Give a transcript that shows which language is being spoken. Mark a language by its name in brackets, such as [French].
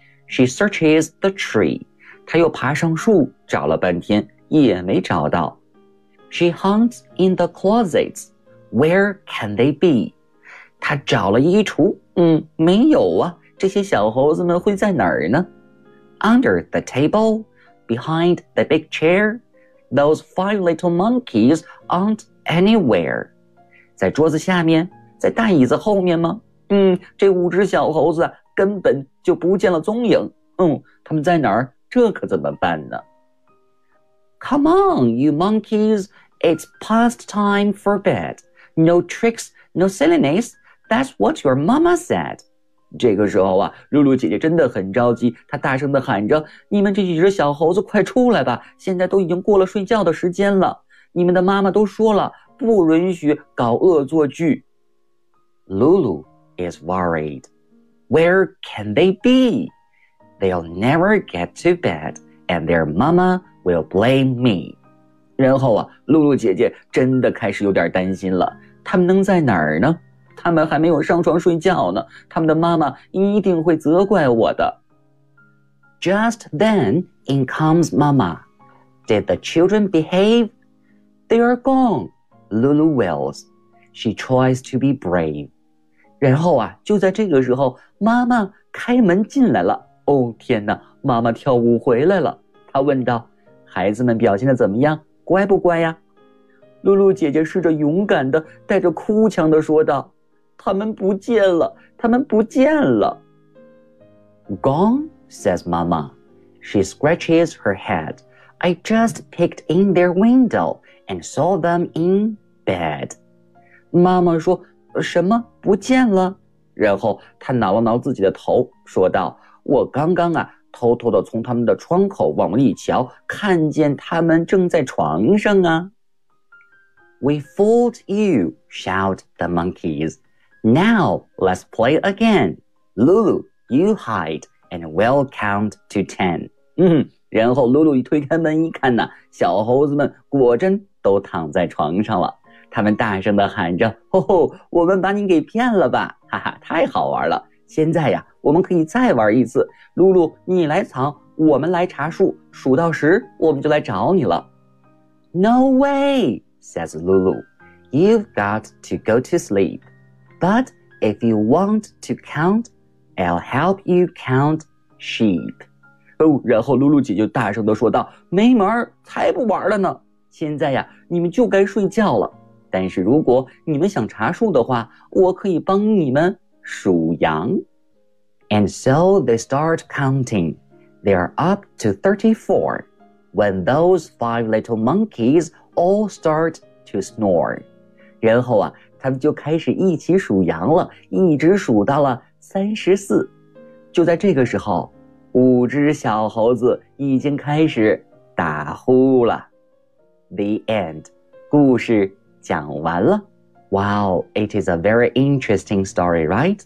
[English] She searches the tree. [Chinese] 她又爬上树找了半天，也没找到。 [English] She hunts in the closets. Where can they be? [Chinese] 她找了衣橱，没有啊，这些小猴子们会在哪儿呢？ [English] Under the table, behind the big chair, those five little monkeys aren't anywhere. [Chinese] 在桌子下面，在大椅子后面吗？这五只小猴子根本就不见了踪影。他们在哪儿？这可怎么办呢？ [English] Come on, you monkeys, it's past time for bed. No tricks, no silliness, that's what your mama said. [Chinese] 这个时候啊，露露姐姐真的很着急，她大声地喊着，你们这几只小猴子快出来吧，现在都已经过了睡觉的时间了，你们的妈妈都说了，不允许搞恶作剧。 [English] Lulu is worried. Where can they be? They'll never get to bed, and their mama will blame me. [Chinese] 然后啊，露露姐姐真的开始有点担心了，他们能在哪儿呢？他们还没有上床睡觉呢，他们的妈妈一定会责怪我的。 [English] Just then, in comes Mama. Did the children behave? They are gone, Lulu wails. She tries to be brave. [Chinese] 然后啊，就在这个时候，妈妈开门进来了。哦，天哪，妈妈跳舞回来了。她问道，孩子们表现得怎么样？乖不乖呀？露露姐姐试着勇敢地带着哭腔地说道，他们不见了，他们不见了。 [English] Gone, says Mama. She scratches her head. I just peeked in their window and saw them in bed. [Chinese] 妈妈说，什么不见了？然后她挠了挠自己的头，说道，我刚刚啊，偷偷地从他们的窗口往里瞧，看见他们正在床上啊。 [English] We fooled you, shout the monkeys. Now, let's play again. Lulu, you hide, and we'll count to ten. [Chinese] 然后 Lulu 一推开门一看呢，小猴子们果真都躺在床上了。他们大声地喊着，哦，我们把你给骗了吧，哈哈，太好玩了。现在呀，我们可以再玩一次。Lulu, 你来藏，我们来查数，数到十，我们就来找你了。 [English] No way, says Lulu. You've got to go to sleep. But if you want to count, I'll help you count sheep. [Chinese] 哦，然后露露姐就大声地说道，没门，才不玩了呢。现在呀，你们就该睡觉了。但是如果你们想查数的话，我可以帮你们数羊。 [English] And so they start counting. They are up to 34 when those five little monkeys all start to snore. [Chinese] 然后啊，他们就开始一起数羊了，一直数到了34。就在这个时候，五只小猴子已经开始打呼了。 [English] The end， [Chinese] 故事讲完了。 [English] Wow， it is a very interesting story， right？